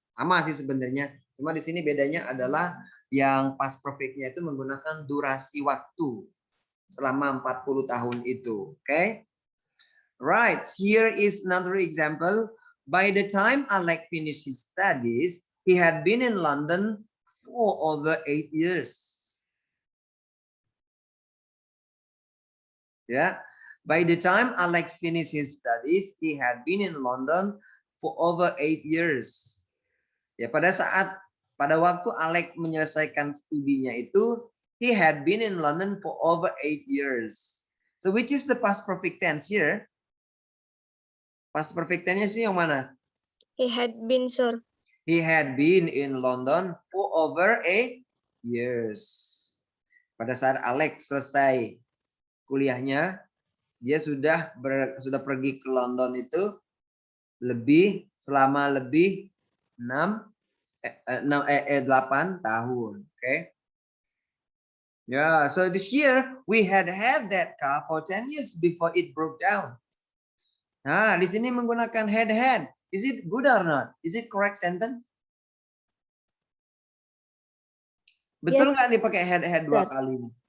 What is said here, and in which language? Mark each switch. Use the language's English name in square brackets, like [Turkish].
[Indonesian] Sama sih sebenarnya, cuma di sini bedanya adalah yang past perfect-nya itu menggunakan durasi waktu selama 40 tahun itu, oke? [English] Okay? Right, here is another example. By the time Alex finished his studies, he had been in London for over 8 years. Yeah. By the time Alex finished his studies, he had been in London for over 8 years. [Indonesian] Ya, pada waktu Alex menyelesaikan studinya itu, [English] he had been in London for over 8 years. So which is the past perfect tense here? [Indonesian] Past perfect tense-nya sih yang mana? [English] He had been, sir. He had been in London for over 8 years. [Indonesian] Pada saat Alex selesai kuliahnya, dia sudah pergi ke London itu selama lebih 8 tahun. [English] Okay. Yeah, so this year we had that car for 10 years before it broke down. [Indonesian] Nah, di sini menggunakan had. [English] Is it good or not? Is it correct sentence? [Indonesian] Betul nggak dipakai had dua kali?